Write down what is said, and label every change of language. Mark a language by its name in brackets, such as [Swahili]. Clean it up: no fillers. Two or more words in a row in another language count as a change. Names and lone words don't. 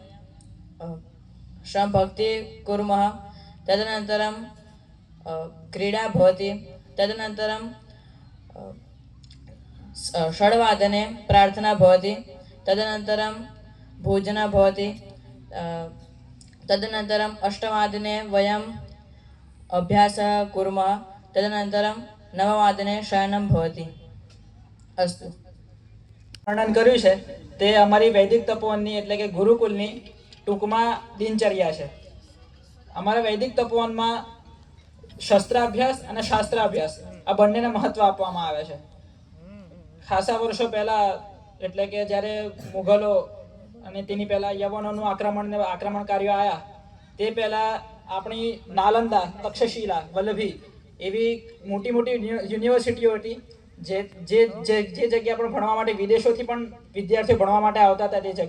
[Sanskrit] श्रमभक्तिः कुर्मः, तदनन्तरं क्रीडा भवति, तदनन्तरं 6:00 प्रार्थना भवति, तदनन्तरं भोजनं भवति, तदनन्तरं 8:00 वयम् अभ्यासः कुर्मः, तदनन्तरं 9:00 शयनं भवति. अस्तु. [Gujarati] વર્ણન કર્યું છે તે અમારી વૈદિક તપોવનની એટલે કે ગુરુકુલની ટૂંકમાં દિનચર્યા છે. અમારા વૈદિક તપોવનમાં શસ્ત્રાભ્યાસ અને શાસ્ત્રાભ્યાસ આ બંનેને મહત્વ આપવામાં આવે છે. ખાસા વર્ષો પહેલા એટલે કે જ્યારે મુઘલો અને તેની પહેલા યવનોનું આક્રમણકારીઓ આવ્યા તે પહેલા આપણી નાલંદા, તક્ષશિલા, વલ્લભી એવી મોટી મોટી યુનિવર્સિટીઓ હતી જે જગ્યા પર ભણવા માટે વિદેશોથી પણ વિદ્યાર્થીઓ ભણવા માટે આવતા હતા.